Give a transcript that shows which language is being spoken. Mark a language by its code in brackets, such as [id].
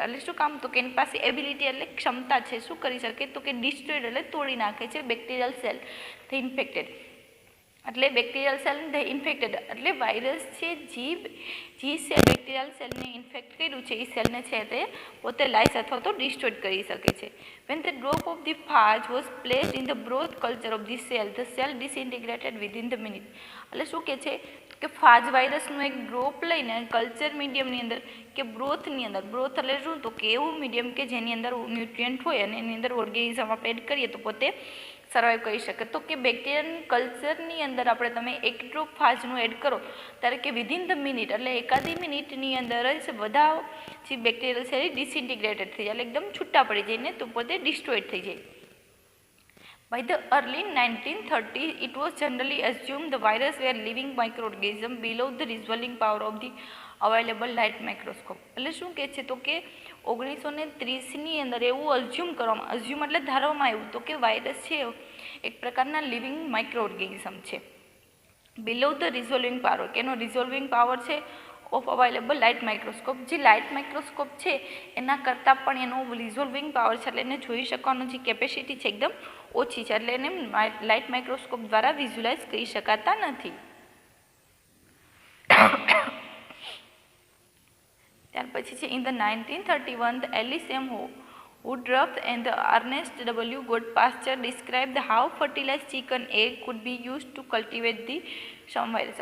[gu] એટલે શું કામ તો કે એની પાસે એબિલિટી એટલે ક્ષમતા છે, શું કરી શકે તો કે ડિસ્ટ્રોયડ એટલે તોડી નાખે છે [en] Bacterial cell the infected. [gu] એટલે [en] bacterial cell the infected [gu] એટલે વાયરસ છે જે સેલ બેક્ટેરિયલ સેલને ઇન્ફેક્ટ કર્યું છે એ સેલને છે તે પોતે લાઈસ અથવા તો ડિસ્ટ્રોય કરી શકે છે. [en] When the drop of the phage was placed in the broth culture of the cell disintegrated within the minute. [gu] એટલે શું કહે છે કે ફાજ વાયરસનું એક ડ્રોપ લઈને કલ્ચર મીડિયમની અંદર કે બ્રોથની અંદર, બ્રોથ એટલે શું તો કે એવું મીડિયમ કે જેની અંદર ન્યુટ્રિયન્ટ હોય અને એની અંદર ઓર્ગેનિઝમ આપણે એડ કરીએ તો પોતે સર્વાઈવ કરી શકે. તો કે બેક્ટેરિયન કલ્ચરની અંદર આપણે તમે એક ડ્રોપ ફાજનું એડ કરો ત્યારે કે [en] within the minute [gu] એટલે એકાદી મિનિટની અંદર જ બધા જે બેક્ટેરિયલ છે એ ડિસઇન્ટિગ્રેટેડ થઈ જાય એટલે એકદમ છૂટા પડી જાય ને તો પોતે ડિસ્ટ્રોયડ થઈ જાય. [en] By the early 1930s, it was generally assumed the virus were living microorganism below the resolving power of the available light microscope. [gu] એટલે શું કહે છે તો કે 1930ની અંદર એવું અઝ્યુમ એટલે ધારવામાં આવ્યું તો કે વાયરસ છે એક પ્રકારના લિવિંગ માઇક્રોઓર્ગેનિઝમ છે [en] below the resolving power, [gu] કે એનો રિઝોલ્વિંગ પાવર છે [en] Of available light microscope. [gu] જે લાઇટ માઇક્રોસ્કોપ છે એના કરતાં પણ એનો રિઝોલ્વિંગ પાવર છે એટલે એને જોઈ શકવાનો જે કેપેસિટી છે એકદમ ઓછી છે એટલે એને લાઇટ માઇક્રોસ્કોપ દ્વારા વિઝ્યુલાઇઝ કરી શકાતા નથી. ત્યાર પછી છે [en] In the 1931 the Alice M Woodruff and the Ernest W. Goldpasture described how fertilized chicken egg could be used to cultivate the some virus.